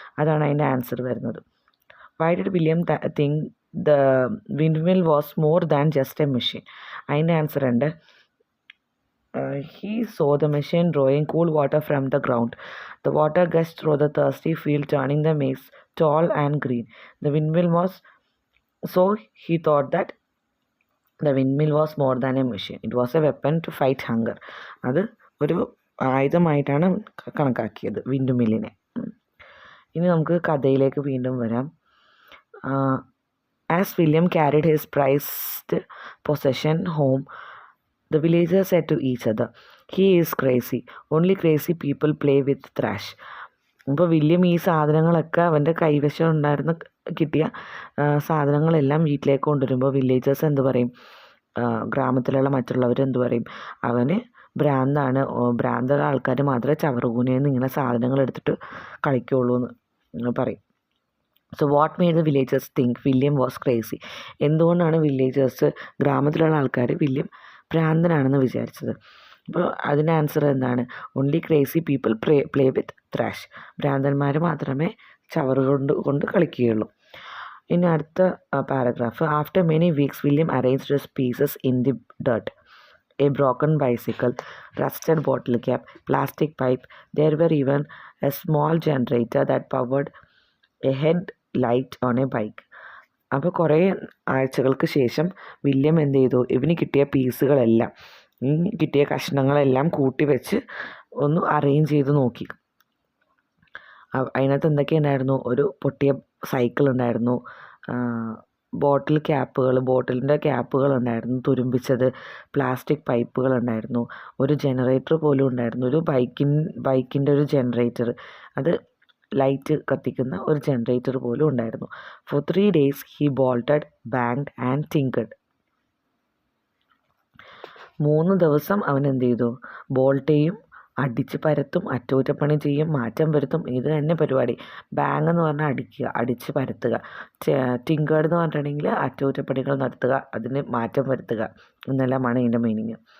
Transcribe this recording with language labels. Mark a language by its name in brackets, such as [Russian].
[Malayalam] അതാണ് അതിൻ്റെ ആൻസർ വരുന്നത്. [English] Why did William think the windmill was more than just a machine? [Malayalam] അതിൻ്റെ answer ഉണ്ട്. [English] He saw the machine drawing cool water from the ground. The water gushed through the thirsty field, turning the maize tall and green. The windmill was so he thought that the windmill was more than a machine. It was a weapon to fight hunger. [Malayalam] അത് ഒരു ആയുധമായിട്ടാണ് കണക്കാക്കിയത് wind മില്ലിനെ. ഇനി നമുക്ക് കഥയിലേക്ക് വീണ്ടും വരാം. [English] As William carried his prized possession home, the villagers said to each other, "He is crazy. Only crazy people play with trash." [Malayalam] അപ്പോൾ William ഈ സാധനങ്ങളൊക്കെ അവൻ്റെ കൈവശം കിട്ടിയ സാധനങ്ങളെല്ലാം വീട്ടിലേക്ക് കൊണ്ടുവരുമ്പോൾ വില്ലേജേഴ്സ് എന്ത് പറയും? ഗ്രാമത്തിലുള്ള മറ്റുള്ളവർ എന്ത് പറയും? അവന് ഭ്രാന്താണ്, ഭ്രാന്തുള്ള ആൾക്കാർ മാത്രമേ ചവറുകൂനയിൽ ഇങ്ങനെ സാധനങ്ങൾ എടുത്തിട്ട് കളിക്കുള്ളൂ എന്ന് പറയും. [English] So what made the villagers think William was crazy? [Malayalam] എന്തുകൊണ്ടാണ് വില്ലേജേഴ്സ്, ഗ്രാമത്തിലുള്ള ആൾക്കാർ വില്യം ഭ്രാന്തനാണെന്ന് വിചാരിച്ചത്? അപ്പോൾ അതിൻ്റെ ആൻസർ എന്താണ്? [English] Only crazy people play with trash. [Malayalam] ഭ്രാന്തന്മാർ മാത്രമേ കൊണ്ട് കളിക്കുകയുള്ളൂ. ഇനി അടുത്ത paragraph. [English] After many weeks William arranged his pieces in the dirt. A broken bicycle, rusted bottle cap, plastic pipe. There were even a small generator that powered a headlight on a bike. [Malayalam] അപ്പോൾ കുറേ ആഴ്ചകൾക്ക് ശേഷം William എന്ത് ചെയ്തു? ഇവന് കിട്ടിയ പീസുകളെല്ലാം, കിട്ടിയ കഷ്ണങ്ങളെല്ലാം കൂട്ടി വെച്ച് ഒന്ന് അറേഞ്ച് ചെയ്ത് നോക്കി. അതിനകത്ത് എന്തൊക്കെ ഉണ്ടായിരുന്നു? ഒരു പൊട്ടിയ സൈക്കിൾ ഉണ്ടായിരുന്നു, ബോട്ടിലിൻ്റെ ക്യാപ്പുകളുണ്ടായിരുന്നു, തുരുമ്പിച്ചത്, പ്ലാസ്റ്റിക് പൈപ്പുകളുണ്ടായിരുന്നു, ഒരു ജനറേറ്റർ പോലും ഉണ്ടായിരുന്നു, ഒരു ബൈക്കിൻ്റെ ഒരു ജനറേറ്റർ, അത് ലൈറ്റ് കത്തിക്കുന്ന ഒരു ജനറേറ്റർ പോലും ഉണ്ടായിരുന്നു. [English] For 3 days he bolted, banged and tinkered. [Malayalam] 3 ദിവസം അവൻ എന്ത് ചെയ്തു? ബോൾട്ട് ചെയ്യും, അടിച്ച് പരത്തും, അറ്റകുറ്റപ്പണി ചെയ്യും, മാറ്റം വരുത്തും. ഇത് തന്നെ പരിപാടി. ബാങ് എന്ന് പറഞ്ഞാൽ അടിക്കുക, അടിച്ച് പരത്തുക. ടിങ്കേർഡ് എന്ന് പറഞ്ഞിട്ടുണ്ടെങ്കിൽ അറ്റകുറ്റപ്പണികൾ നടത്തുക, അതിന് മാറ്റം വരുത്തുക എന്നെല്ലാമാണ് ഇതിൻ്റെ മീനിങ്.